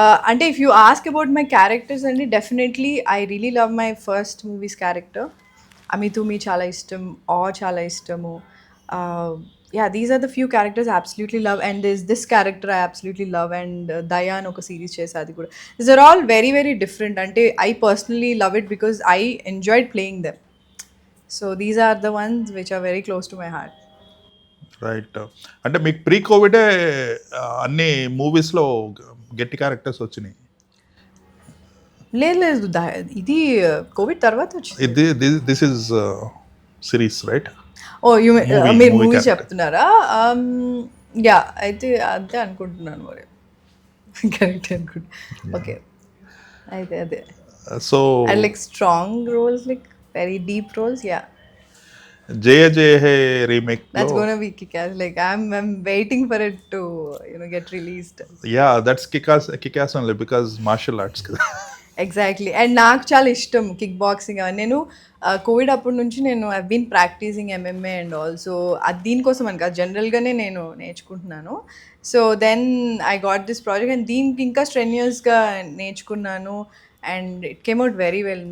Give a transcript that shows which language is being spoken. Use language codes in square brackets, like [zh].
[en] అంటే if you ask about my characters అండి, definitely I really love my first movies character. [te] Ami Thumi చాలా ఇష్టం, చాలా ఇష్టము. [en] Yeah, these are the few characters I absolutely love, and there's this character I absolutely love, and Daya [te] అని ఒక series చేసాది కూడా. [en] These are all very very different. అంటే I personally love it because I enjoyed playing them. So these are the ones which are very close to my heart. Right. [te] అంటే మీకు pre కోవిడే అన్ని మూవీస్లో గట్టి characters వచ్చినాయి. లేదు ఇది కోవిడ్ తర్వాత వచ్చింది. [en] This is series right? [te] ఓ మీరు [en] movie movie character. [te] చెప్తున్నారా? యా అయితే అంతే అనుకుంటున్నాను మరి. కరెక్ట్ అనుకుంటా. ఓకే అయితే అదే. [en] So and like strong roles, like very deep roles. Yeah, Jaya Jaya Hey remake. that's gonna be kick-ass. Like I'm waiting for it to get released. Yeah that's kick-ass only because martial arts కదా. Exactly. And [te] నాకు చాలా ఇష్టం [en] Kick boxing. [te] నేను Covid అప్పటి నుంచి నేను [en] I been practising MMA and also [te] అది దీనికోసం అని కాదు, జనరల్గానే నేను నేర్చుకుంటున్నాను. [en] so then I got this project and [te] దీనికి ఇంకా స్ట్రెన్యూస్గా నేర్చుకున్నాను [en] And it came out very well.